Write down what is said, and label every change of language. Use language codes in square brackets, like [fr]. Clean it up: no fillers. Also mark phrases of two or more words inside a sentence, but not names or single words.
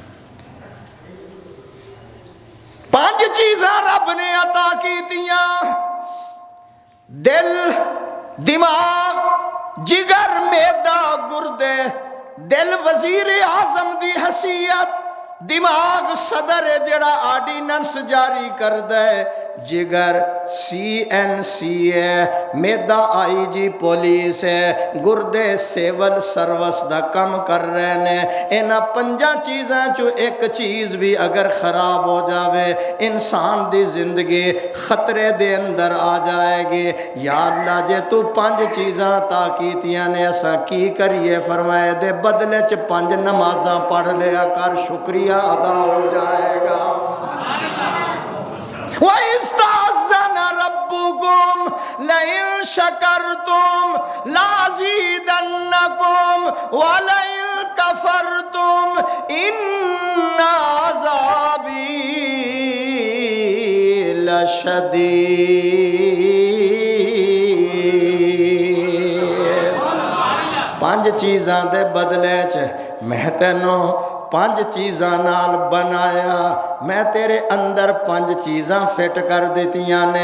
[pa] 5 چیزاں رب نے عطا کیتیاں، دل، دماغ، جگر، معدہ، گردے۔ دل وزیر اعظم دی حیثیت، دماغ صدر جڑا آرڈیننس جاری کر دے، جگر CNC اے، معدہ IG پولیس اے، گردے سول سروس دا کم کر رہے نے. انہاں پنجاں چیزاں چوں اک چیز وی اگر خراب ہو جاوے انسان دی زندگی خطرے دے اندر آ جائے گی. یا اللہ جے توں 5 چیزاں عطا کیتیاں نے اساں کی کریے? فرمائے دے بدلے چ 5 نمازاں پڑھ لیا کر، شکریہ ادا ہو جائے گا. [ar] وإذ تأذن ربكم لئن شكرتم لأزيدنكم ولئن كفرتم إن عذابي لشديد. [pa] 5 چیزاں دے بدلے چ میں تینوں 5 چیزاں نال بنایا، میں تیرے اندر 5 چیزاں فٹ کر دتیاں نے.